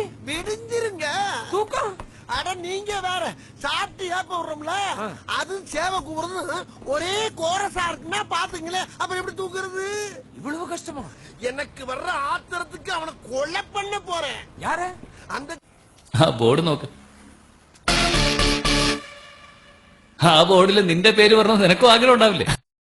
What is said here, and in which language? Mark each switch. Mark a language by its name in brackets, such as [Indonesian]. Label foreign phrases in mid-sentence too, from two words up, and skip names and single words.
[Tamil] விடிஞ்சிருங்க தூக்கம். அட நீங்க வேற சாப்பிட்டு ஏப்ப விடுறோம்ல, அது சேவை கூறுறது ஒரே கோரசா இருக்குன்னா பாத்துங்களேன், அப்புறம் எப்படி தூக்குறது? இவ்வளவு கஷ்டமா? எனக்கு வர்ற ஆத்திரத்துக்கு அவனை கொலை பண்ண போறேன். யார? அந்த [Malayalam] ബോർഡ് നോക്ക്. ആ ബോർഡിൽ നിന്റെ പേര് പറഞ്ഞ നിനക്കും ആഗ്രഹം ഉണ്ടാവില്ലേ?